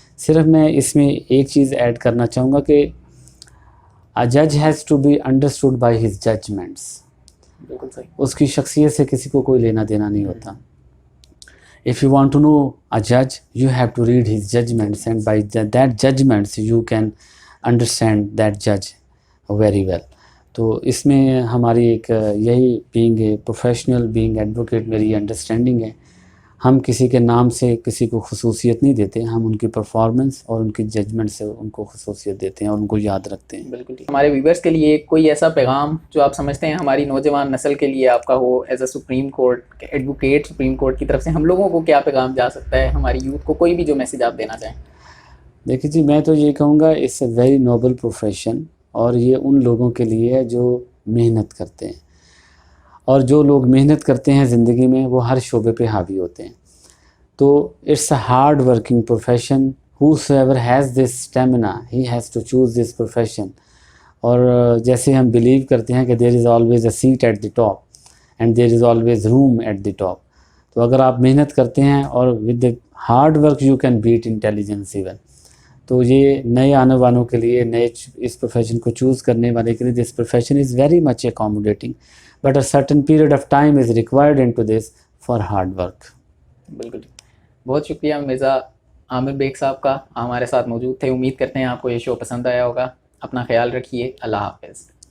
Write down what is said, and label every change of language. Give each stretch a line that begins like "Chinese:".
Urdu: صرف میں اس میں ایک چیز ایڈ کرنا چاہوں گا کہ
English: a judge has to be understood by his judgments.
Urdu: بالکل صحیح. اس کی شخصیت سے کسی کو کوئی لینا دینا نہیں ہوتا.
English: If you want to know a judge, you have to read his judgments, and by that judgments you can understand that judge very well.
Urdu: تو اس میں ہماری ایک یہی
English: being a professional being advocate
Urdu: میری انڈرسٹینڈنگ ہے. ہم کسی کے نام سے کسی کو خصوصیت نہیں دیتے, ہم ان کی پرفارمنس اور ان کی ججمنٹ سے ان کو خصوصیت دیتے ہیں اور ان کو یاد رکھتے ہیں. بالکل. ہمارے ویورز کے لیے کوئی ایسا پیغام جو آپ سمجھتے ہیں ہماری نوجوان نسل کے لیے آپ کا ہو,
English: as a supreme court advocate
Urdu: supreme court کی طرف سے ہم لوگوں کو کیا پیغام جا سکتا ہے, ہماری یوتھ کو کوئی بھی جو میسج آپ دینا چاہیں؟ دیکھیے جی, میں تو یہ کہوں گا
English: it's a very noble profession,
Urdu: اور یہ ان لوگوں کے لیے ہے جو محنت کرتے ہیں, اور جو لوگ محنت کرتے ہیں زندگی میں وہ ہر شعبے پہ حاوی ہوتے ہیں. تو
English: It's a hard working profession. whosoever has this stamina, he has to choose this profession.
Urdu: اور جیسے ہم بلیو کرتے ہیں کہ
English: there is always a seat at the top and there is always room at the top.
Urdu: تو اگر آپ محنت کرتے ہیں اور
English: with the hard work you can beat intelligence even.
Urdu: تو یہ نئے آنے والوں کے لیے,
English: نئے اس پروفیشن کو چوز کرنے والے کے لیے, this profession is very much accommodating, but a certain period of time is required into this for hard work.
Urdu: بالکل. بہت شکریہ مرزا عامر بیگ صاحب کا, ہمارے ساتھ موجود تھے. امید کرتے ہیں آپ کو یہ شو پسند آیا ہوگا. اپنا خیال رکھیے. اللہ حافظ.